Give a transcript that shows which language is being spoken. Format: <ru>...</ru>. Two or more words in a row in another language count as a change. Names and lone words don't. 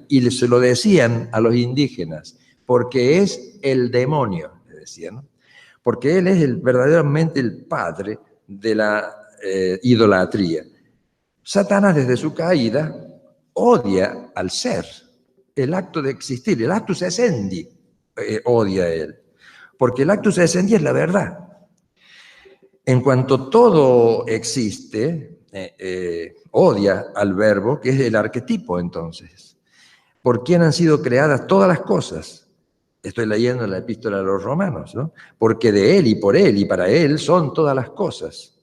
<es>Y se lo decían a los indígenas, porque es el demonio, le decían, ¿no? Porque él es verdaderamente el padre de la idolatría. Satanás, desde su caída, odia al ser, el acto de existir, el</es> <la>actus essendi,</la> <es>odia a él. Porque el</es> <la>actus essendi</la> <es>es la verdad. En cuanto todo existe, odia al verbo, que es el arquetipo entonces. ¿Por quién han sido creadas todas las cosas? Estoy leyendo la epístola a los romanos, ¿no? Porque de él y para él son todas las cosas.</es>